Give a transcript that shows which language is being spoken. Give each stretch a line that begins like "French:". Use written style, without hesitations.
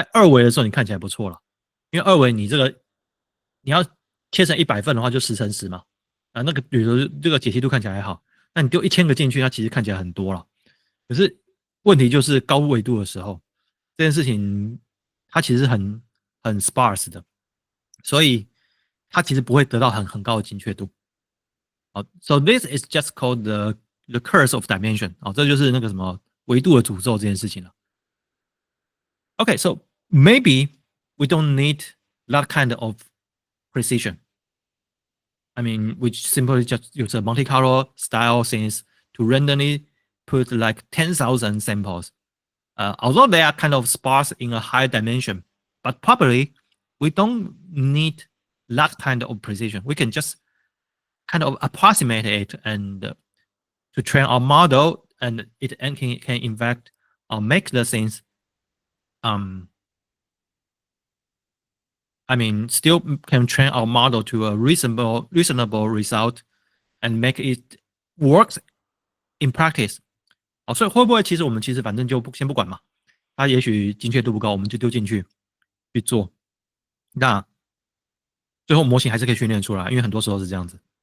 Chinese: 在2维的时候你看起来不错了，因为2维你这个你要切成100份的话就10乘10嘛，那个比如说这个解析度看起来还好，那你丢1000个进去，它其实看起来很多了。可是问题就是高纬度的时候，这件事情它其实很sparse 的，所以它其实不会得到很高的精确度。好
English: ，so this is just called the curse of dimension。
Chinese: 这就是那个什么维度的诅咒这件事情了。
English: Okay, so maybe we don't need that kind of precision. I mean, we simply just use a Monte Carlo style things to randomly put like 10,000 samples. Although they are kind of sparse in a high dimension, but probably we don't need that kind of precision. We can just kind of approximate it and to train our model, and it can in fact make the things I mean, still can train our model to a reasonable result and make it works in practice。
Chinese: 所以会不会其实我们反正就先不管嘛，它也许精确度不高，我们就丢进去做，那最后模型还是可以训练出来，因为很多时候是这样子。